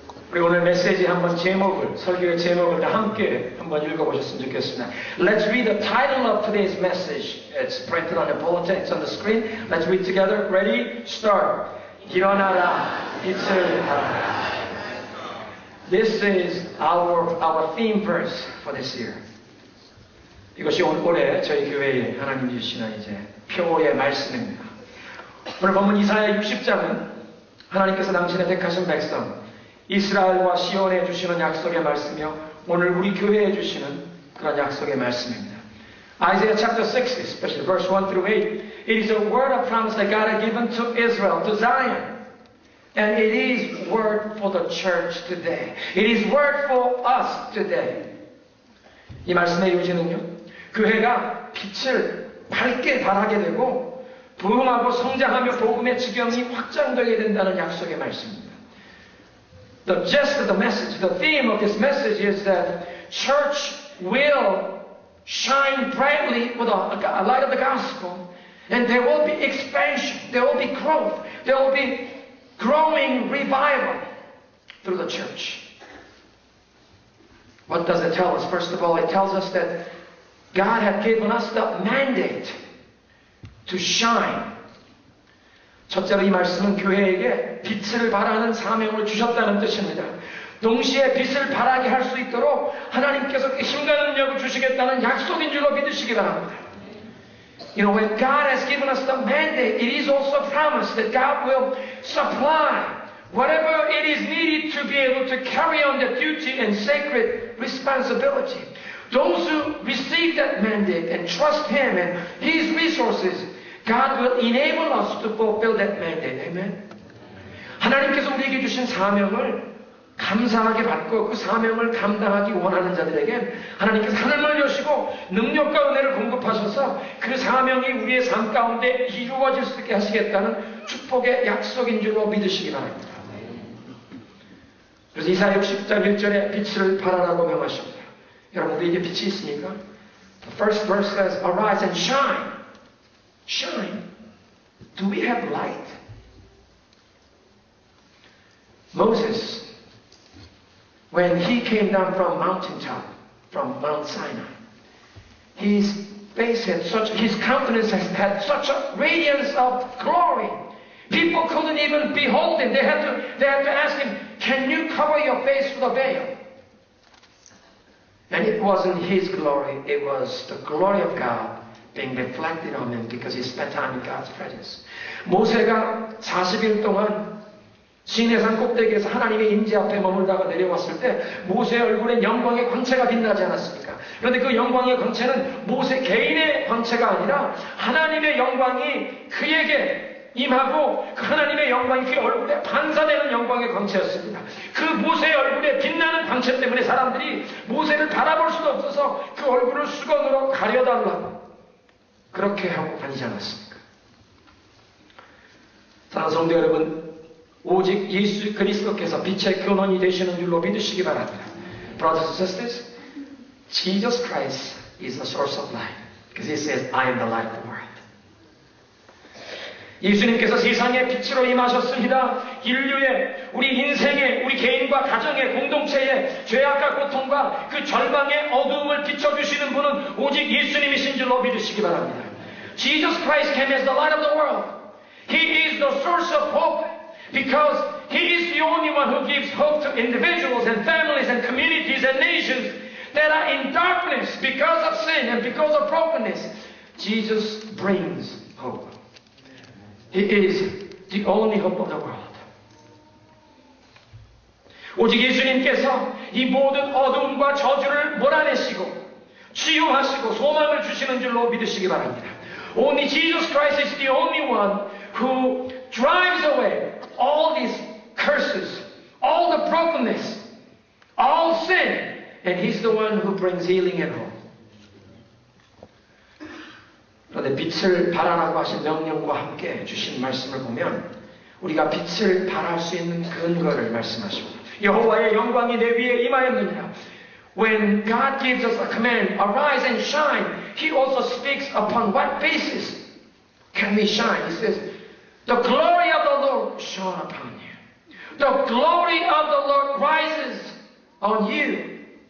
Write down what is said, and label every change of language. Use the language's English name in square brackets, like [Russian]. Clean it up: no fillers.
[Korean] 우리 오늘 메시지 한번 제목을, 설교의 제목을 다 함께 한번 읽어보셨으면 좋겠습니다. [English] Let's read the title of today's message. It's printed on the bulletin. It's on the screen. Let's read together. Ready? Start. [Korean] 일어나라, 빛을 발하라. [English] This is our theme verse for this year. [Korean] 이것이 올해 저희 교회에 하나님 주시는 이제 표의 말씀입니다. 오늘 본문 이사야 60장은 하나님께서 당신의 택하신 백성 이스라엘과 시온에 주시는 약속의 말씀이며 오늘 우리 교회에 주시는 그런 약속의 말씀입니다. [English] Isaiah chapter 60, especially verse 1 through 8, it is a word of promise that God had given to Israel, to Zion. And it is word for the church today. It is word for us today. [Korean] 이 말씀의 요지는요, 교회가 빛을 밝게 발하게 되고 부흥하고 성장하며 복음의 지경이 확장되게 된다는 약속의 말씀입니다. [English] The gist of the message, the theme of this message is that church will shine brightly with a light of the gospel, and there will be expansion, there will be growth, there will be growing revival through the church. What does it tell us? First of all, it tells us that God had given us the mandate to shine. [Korean] 첫째로 이 말씀은 교회에게 빛을 발하는 사명을 주셨다는 뜻입니다. 동시에 빛을 발하게 할 수 있도록 하나님께서 힘과 능력을 주시겠다는 약속인 줄로 믿으시기 바랍니다. [English] You know, when God has given us the mandate, it is also promised that God will supply whatever it is needed to be able to carry on the duty and sacred responsibility. Those who receive that mandate and trust Him and His resources, God will enable us to fulfill that mandate. Amen? [Korean] 하나님께서 우리에게 주신 사명을 감사하게 받고 그 사명을 감당하기 원하는 자들에게 하나님께서 하늘을 여시고 능력과 은혜를 공급하셔서 그 사명이 우리의 삶 가운데 이루어질 수 있게 하시겠다는 축복의 약속인 줄로 믿으시기 바랍니다. 그래서 이사야 60장 1절에 빛을 발하라고 명하십니다. 여러분 우리에게 빛이 있습니까? [English] The first verse says, Arise and shine. Shine. Do we have light? Moses, when he came down from mountaintop, from Mount Sinai, his face had his countenance had such a radiance of glory. People couldn't even behold him. They had to ask him, can you cover your face with a veil? And it wasn't his glory, it was the glory of God being reflected on him because he spent time in God's presence. [Korean] 모세가 40일 동안 시내산 꼭대기에서 하나님의 임재 앞에 머물다가 내려왔을 때 모세의 얼굴엔 영광의 광채가 빛나지 않았습니까? 그런데 그 영광의 광채는 모세 개인의 광채가 아니라 하나님의 영광이 그에게 임하고 그 하나님의 영광이 그 얼굴에 반사되는 영광의 광채였습니다. 그 모세의 얼굴에 빛나는 광채 때문에 사람들이 모세를 바라볼 수도 없어서 그 얼굴을 수건으로 가려달라고 그렇게 하고 다니지 않았습니까? 사랑하는 성도 여러분, 오직 예수 그리스도께서 빛의 근원이 되시는 줄로 믿으시기 바랍니다. [English] Brothers and sisters, Jesus Christ is the source of light. Because He says, I am the light of the world. [Korean] 예수님께서 세상의 빛으로 임하셨습니다. 인류의, 우리 인생의, 우리 개인과 가정의, 공동체의 죄악과 고통과 그 절망의 어두움을 비춰주시는 분은 오직 예수님이신 줄로 믿으시기 바랍니다. [English] Jesus Christ came as the light of the world. He is the source of hope because He is the only one who gives hope to individuals and families and communities and nations that are in darkness because of sin and because of brokenness. Jesus brings hope. He is the only hope of the world. [Korean] 오직 예수님께서 이 모든 어두움과 저주를 몰아내시고 치유하시고 소망을 주시는 줄로 믿으시기 바랍니다. [English] Only Jesus Christ is the only one who drives away all these curses, all the brokenness, all sin, and He's the one who brings healing and hope. [Korean] 그런데 빛을 발하라고 하신 명령과 함께 주신 말씀을 보면 우리가 빛을 발할 수 있는 근거를 말씀하십니다. 여호와의 영광이 내 위에 임하였느니라. [English] When God gives us a command, arise and shine, He also speaks upon what basis can we shine. He says, the glory of the Lord shone upon you. the glory of the Lord rises on you.